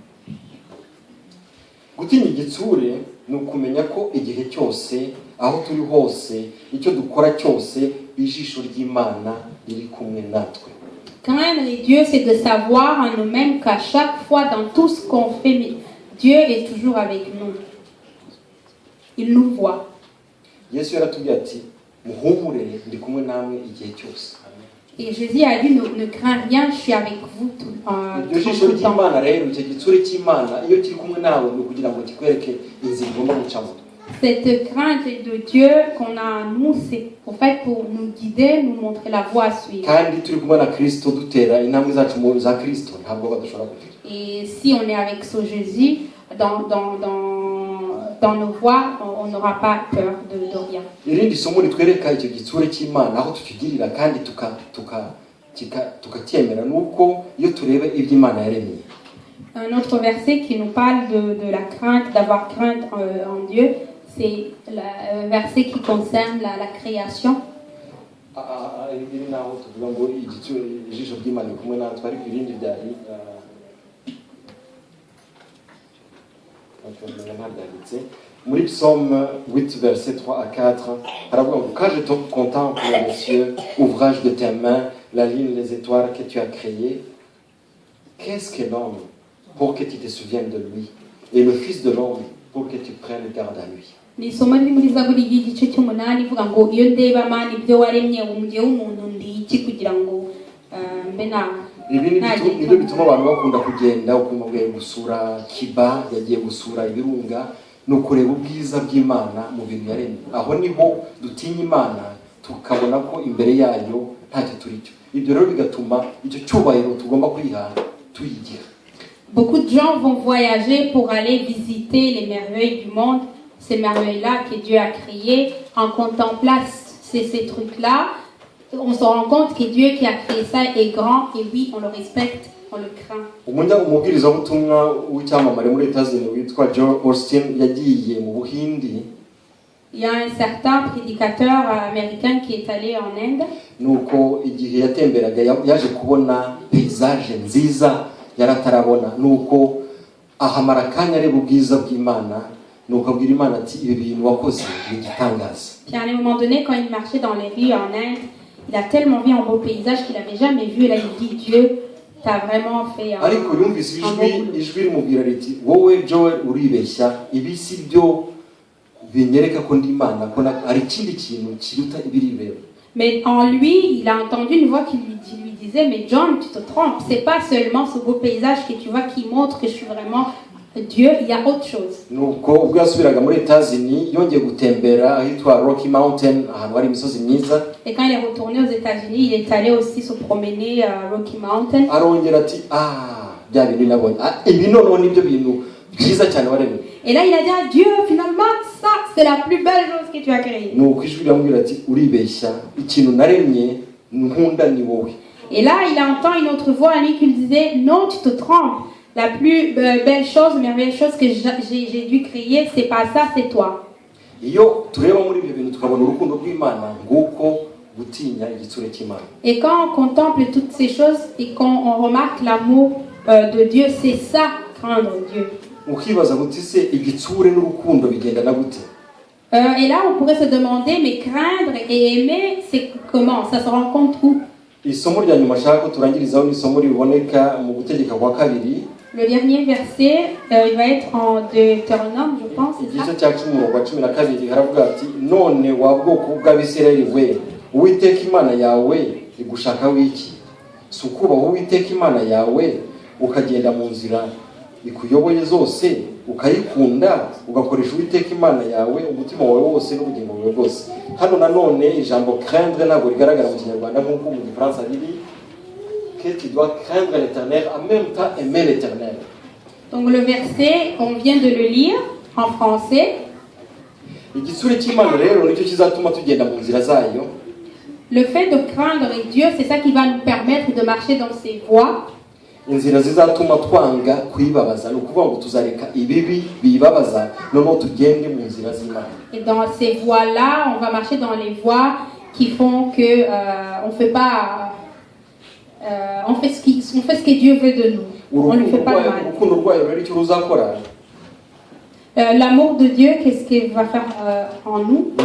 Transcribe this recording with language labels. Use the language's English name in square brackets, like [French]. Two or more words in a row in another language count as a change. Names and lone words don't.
[Kinyarwanda] Gutinya igitsure ni ukumenya ko igihe cyose aho turi hose icyo dukora cyose ijisho ry'Imana riri kumwe natwe. [French] Craindre Dieu, c'est de savoir en nous-mêmes qu'à chaque fois dans tout ce qu'on fait, Dieu est toujours avec nous. Il nous voit. [Kinyarwanda] Yesu yaratubwiye ati muhumurere ndi kumwe namwe igihe cyose. [French] Et Jésus a dit ne crains rien, je suis avec vous tout le temps. Cette crainte de Dieu qu'on a en nous, c'est en fait pour nous guider, nous montrer la voie à suivre. Et si on est avec ce Jésus dans nos voies, on n'aura pas peur de rien. [Kinyarwanda] Irindi somo ritwereka icyo gitsure cy'Imana aho tukigirira kandi tukacyemera nuko iyo tureba ibyo Imana yaremye. [French] Un autre verset qui nous parle de la crainte, d'avoir crainte en Dieu, C'est le verset qui concerne la création. [Kinyarwanda] iri naho tuvuga ngo ijisho ry'Imana kumwe natwe ariko irindi byari muri [French] Psaume 8 verset 3 à 4 [Kinyarwanda] haravuga ngo [French] quand je te contemple les cieux, ouvrage de tes mains, la lune, les étoiles que tu as créées, qu'est-ce que l'homme pour que tu te souviennes de lui, et le fils de l'homme pour que tu prennes garde à lui. [Kinyarwanda] Ni isomo riri muri Zaburi y'igice cy'umunani ivuga ngo iyo ndeba Mana ibyo waremye umujye w'umuntu ndi iki kugira ngo mbe na ibi nibyo bituma abantu bakunda kugenda ukumubwiye gusura Kiba yagiye gusura ibirunga no kureba ubwiza bw'Imana mu bintu yaremye. Aho niho dutinya Imana tukabona ko imbere yayo ntacyo turicyo. Ibyo rero bigatuma icyo cyubahiro tugomba kwiha tuyigira. [French] Beaucoup de gens vont voyager pour aller visiter les merveilles du monde, ces merveilles-là que Dieu a créées. En contemplant ces trucs-là, on se rend compte que Dieu qui a créé ça est grand et oui, on le respecte, on le craint. [Kinyarwanda] Umubwirizabutumwa w'icyamamare muri États-Unis witwa Joel Osteen yagiye mu Buhindi. [French] Il y a un certain prédicateur américain qui est allé en Inde. [Kinyarwanda] Nuko igihe yatemberaga yaje kubona paysage nziza yaratarabona, nuko ahamara kanya areba ubwiza bw'Imana, nuko abwira Imana ati ibi bintu wakoze ni igitangaza. [French] Puis à un moment donné, quand il marchait dans les rues en Inde, il a tellement vu un beau paysage qu'il n'avait jamais vu. Là, il dit, Dieu, t'as vraiment fait un beau [Kinyarwanda] ijwi rimubwira riti wowe Joel uribeshya, ibi si byo binyereka ko ndi Imana, ko ari ikindi kintu kiruta ibiribera. [French] Mais en lui, il a entendu une voix qui lui disait, mais John, tu te trompes, c'est pas seulement ce beau paysage que tu vois qui montre que je suis vraiment Dieu, il y a autre chose. [Kinyarwanda] Nuko ubwo yasubiraga muri États-Unis yongeye gutembera ahitwa Rocky Mountain, ahantu hari imisozi myiza. [French] Et quand il est retourné aux États-Unis, il est allé aussi se promener à Rocky Mountain. [Kinyarwanda] Arongera ati bya bintu nabonye ibi noneho nibyo bintu byiza cyane waremye. [French] Et là il a dit à Dieu, finalement ça c'est la plus belle chose que tu as créée. [Kinyarwanda] Nuko ijwi riramubwira ati uribeshya, ikintu naremye nkunda ni wowe. [French] Et là il entend une autre voix en lui qui lui disait, non tu te trompes. La plus belle chose, merveilleuse chose que j'ai dû créer, c'est pas ça, c'est toi. [Kinyarwanda] Iyo tureba muri ibyo bintu tukabona urukundo rw'Imana nguko gutinya igitsure cy'Imana. [French] Et quand on contemple toutes ces choses et quand on remarque l'amour de Dieu, c'est ça, craindre Dieu. [Kinyarwanda] Ukibaza guti se igitsure n'urukundo bigendana gute? [French] Et là on pourrait se demander, mais craindre et aimer, c'est comment? Ça se rencontre où? [Kinyarwanda] Isomo rya nyuma shaka ko turangirizaho ni isomo riboneka mu gutegeka kwa kabiri. [French] Le dernier verset, il va être en Deutéronome, je pense, c'est ça? [Kinyarwanda] Igice cya 10:12 haravuga ati none wa bwoko bw'Abisirayeli we, Uwiteka Imana yawe igushaka wiki? Sukuba Uwiteka Imana yawe ukagenda mu nzira ikuyoboye zose ukayikunda ugakoresha Uwiteka Imana yawe umutima wawe wose n'ubugingo bwawe bwose. Hano nanone ijambo craindre ntabwo rigaragara mu Kinyarwanda nk'uko mu Gifaransa riri, [French] que tu dois craindre l'Éternel, en même temps aimer l'Éternel. Donc le verset, on vient de le lire en français. [Kinyarwanda] Igitsure cy'Imana rero nicyo kizatuma tugenda mu nzira zayo. [French] Le fait de craindre Dieu, c'est ça qui va nous permettre de marcher dans ses voies. [Kinyarwanda] Inzira zizatuma twanga kwibabaza, no kuvuga ngo tuzareka ibibi bibabaza noneho tugende mu nzira z'Imana. [French] Et dans ces voies-là, on va marcher dans les voies qui font que on fait pas on fait ce que Dieu veut de nous. On ne fait pas mal. L'amour de Dieu, qu'est-ce qu'il va faire en nous?